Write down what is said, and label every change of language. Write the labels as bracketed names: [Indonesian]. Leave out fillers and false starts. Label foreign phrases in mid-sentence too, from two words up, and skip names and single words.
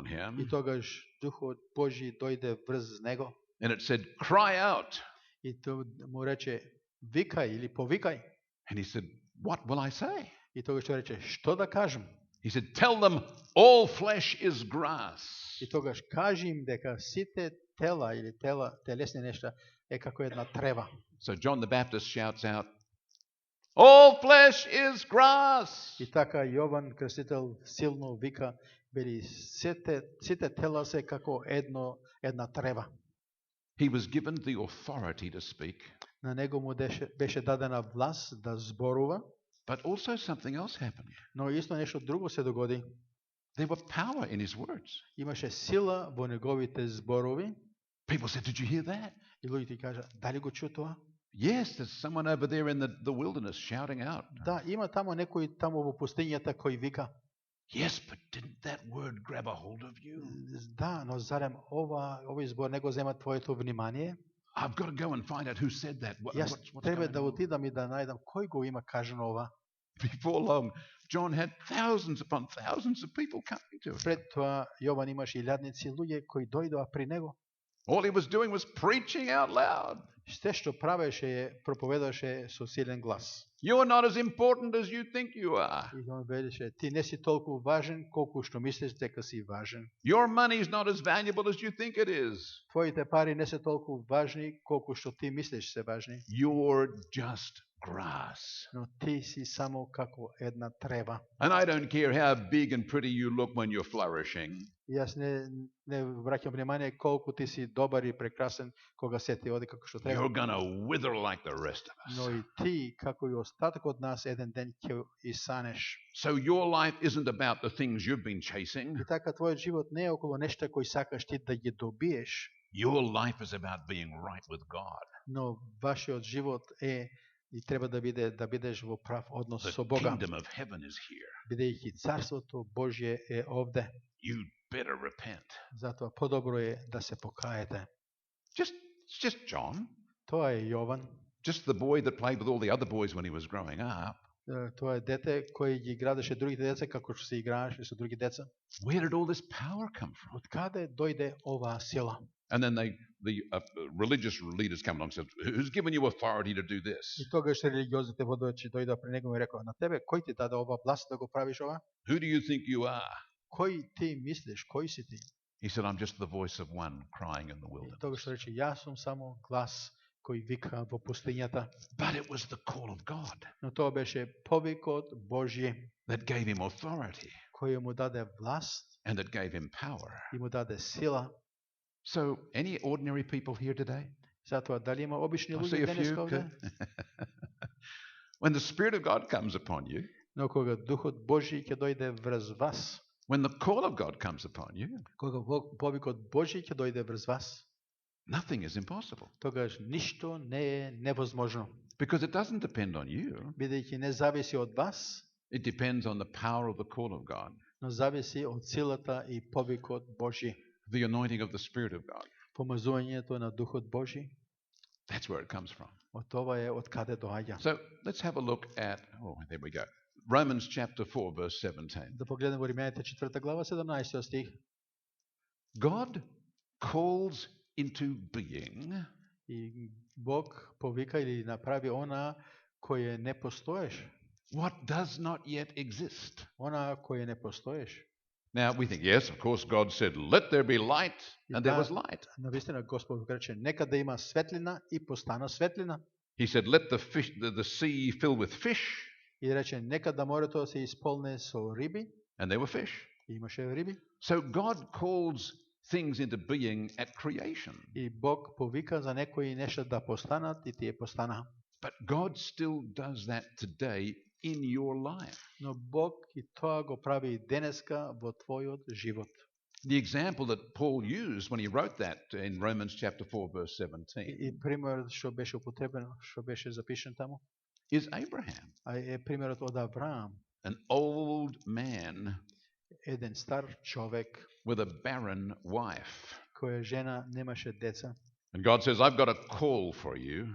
[Macedonian] и [English] him, [Macedonian] тогаш Духот Божји дојде врз него, [English] and it said, "Cry out." [Macedonian] и тој му рече викај или повикај. [English] And he said, What will I say? [Macedonian] И тогаш тој рече, што да кажам? [English] He said, tell them all flesh is grass. [Macedonian] И тогаш кажи им дека сите тела или телесни нешта е како една трева. [English] So John the Baptist shouts out, all flesh is grass. [Macedonian] И така Јован Крстител силно вика, бели сите тела се како една трева. [English] He was given the authority to speak. [Macedonian] На него му беше дадена власт да зборува, [English] But also something else happened. [Macedonian] но исто нешто друго се догоди. [English] There were power in his words. [Macedonian] Имаше сила во неговите зборови. [English] People said, did you hear that? [Macedonian] И луѓето кажа, дали го чу тоа? [English] Yes, there's someone over there in the wilderness shouting out. [Macedonian] Да, има тамо некој тамо во пустињата кој вика. [English] Yes, but didn't that word grab a hold of you? [Macedonian] Да, но зарем овој збор не го зема твоето внимание? [English] I've got to go and find out who said that. [Macedonian] Јас [English] What's [Macedonian] треба [English] going [Macedonian] да [English] on? [Macedonian] отидам и да најдам кој го има кажано ова. [English] Before long, John had thousands upon thousands of people coming to him. [Macedonian] Пред тоа Јован имаше илјадници луѓе кои дојдоа при него. [English] All he was doing was preaching out loud. [Macedonian] Се што правеше проповедаше со силен глас. [English] You're not as important as you think you are. [Macedonian] И он велеше, ти не си толку важен колку што мислиш дека си важен. [English] Your money's not as valuable as you think it is. [Macedonian] Твоите пари не се толку важни колку што ти мислиш се важни. [English] You're just grass. [Macedonian] Но ти си само како една трева. [English] And I don't care how big and pretty you look when you're flourishing. [Macedonian] И јас не враќам внимание колку ти си добар и прекрасен кога се ти оди како што треба. [English] You're going to wither like the rest of us. [Macedonian] Но и ти, како и остаток од нас, еден ден ќе исанеш. [English] So your life isn't about the things you've been chasing. [Macedonian] И така твојот живот не е околу нешта кои сакаш ти да ги добиеш, [English] Your life is about being right with God. [Macedonian] но вашиот живот е и треба да бидеш во прав однос [English] The [Macedonian] со Бога. [English] kingdom of heaven is here. [Macedonian] Бидејќи царството Божје е овде. [English] You better repent. [Macedonian] Затоа подобро е да се покаете. [English] It's just John. [Macedonian] Тоа е Јован. [English] Just the boy that played with all the other boys when he was growing up. [Macedonian] Тоа е дете кој ги иградеше другите деца како што се играеше со други деца. [English] Where did all this power come from? [Macedonian] Од каде дојде оваа сила? [English] And then the religious leaders come along and said, who's given you authority to do this? [Macedonian] И тогаш религиозните водачи дојдоа при него и рекоа, на тебе кој ти даде ова власт да го правиш ова? [English] Who do you think you are? [Macedonian] Кој ти мислиш, кој си ти? [English] He said, I'm just the voice of one crying in the [Macedonian] И [English] wilderness. [Macedonian] тогаш рече, јас сум само глас кој вика во пустињата. [English] But it was the call of God [Macedonian] Но тоа беше повикот Божји [English] that gave him authority [Macedonian] кој му даде власт [English] and that gave him power. [Macedonian] и му даде сила. [English] So, any ordinary people here today? [Macedonian] Затоа дали има обични [English] I see [Macedonian] луѓе [English] a [Macedonian] денес [English] few. [Macedonian] овде? [English] When the Spirit of God comes upon you, [Macedonian] Но кога Духот Божји ќе дојде врз вас, [English] when the call of God comes upon you, [Macedonian] кога повикот Божји ќе дојде врз вас, [English] nothing is impossible [Macedonian] тогаш ништо не е невозможно. [English] because it doesn't depend on you. [Macedonian] Бидејќи не зависи од вас, [English] It depends on the power of the call of God, [Macedonian] но зависи од силата и повикот Божји. [English] the anointing of the Spirit of God. [Macedonian] Помазувањето на Духот Божји, [English] That's where it comes from. [Macedonian] од това е од каде доаѓа. [English] So let's have a look at, there we go. Romans chapter 4, verse 17. [Macedonian] Да погледнем во Римјаните 4 глава 17 стих. [English] God calls into being [Macedonian] И Бог повика или направи она кое не постоеше, [English] what does not yet exist. [Macedonian] она кое не постоеше. [English] Now we think, yes, of course, God said, let there be light, and there was light. [Macedonian] Навистина Господ рече нека да има светлина и постана светлина. [English] He said, let the sea fill with fish, [Macedonian] И рече нека да морето се исполне со риби. [English] and there were fish. [Macedonian] И имаше риби. [English] So God calls things into being at creation. [Macedonian] И Бог повика за некои нешта да постанат и тие постанаа. [English] But God still does that today in your life. [Macedonian] Но Бог и тоа го прави и денеска во твојот живот. [English] The example that Paul used when he wrote that in Romans chapter 4, verse 17, [Macedonian] И примерот што беше употребен, што беше запишан таму, [English] is Abraham, [Macedonian] е примерот од Авраам, [English] an old man [Macedonian] еден стар човек [English] with a barren wife. [Macedonian] која жена немаше деца. [English] And God says, I've got a call for you.